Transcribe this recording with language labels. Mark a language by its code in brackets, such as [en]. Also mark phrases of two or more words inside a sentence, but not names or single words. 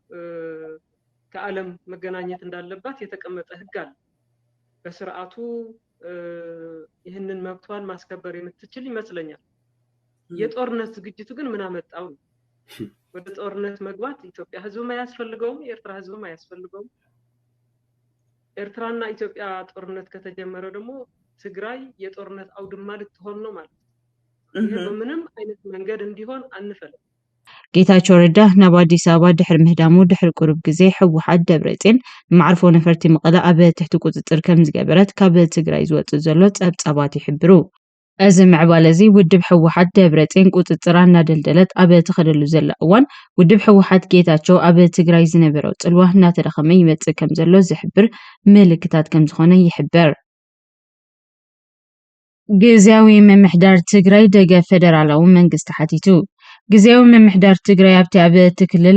[am] ከዓለም መገናኘት እንዳለባት የተቀመጠ ህግ አለ በስርዓቱ ይህንን መብቷን ማስከበር የምትችል ይመስለኛል የጦርነት ዝግጅቱ ግን ምን አመጣው ወደ ጦርነት መግባት ኢትዮጵያ ህዝብ ማያስፈልገው ኤርትራ ህዝብ ማያስፈልገው ኤርትራና ኢትዮጵያ ጦርነት ከተጀመረ ደግሞ ትግራይ የጦርነት አውድማ ልትሆን ነው ማለት ነው በምንም አይነት መንገድ እንዲሆን አንፈልግ [ti] ጌታቸው ረዳ ናብ አዲስ አበባ ድሕር ምህዳሙ ድሕር ቁርብ ግዜ ሕወሓት ደብረጽዮን ማዕርፎ ነፈርቲ መቐለ ኣብ ትሕቲ ቁጥጥር ከም ዝገበረት ካብ ትግራይ ዝወጽእ ዘሎ ጸብጻባት ይሕብሩ እዚ ምዕባለ እዚ ውድብ ሕወሓት ደብረጽዮን ቁጥጥር እናደልደለት ኣብ ተኸደሉ ዘላ እዋን ውድብ ሕወሓት ጌታቸው ኣብ ትግራይ ዝነበረው ጽልዋ እናተደኸመ ይመጽእ ከም ዘሎ ዝሕብር ምልክታት ከም ዝኾነ ይሕበር ግዝያዊ ምምሕዳር ትግራይ ደገፍ ፌደራላዊ መንግስቲ ሓቲቱ ግዜያዊ ምምሕዳር ትግራይ ኣብቲ ኣብ ትክልል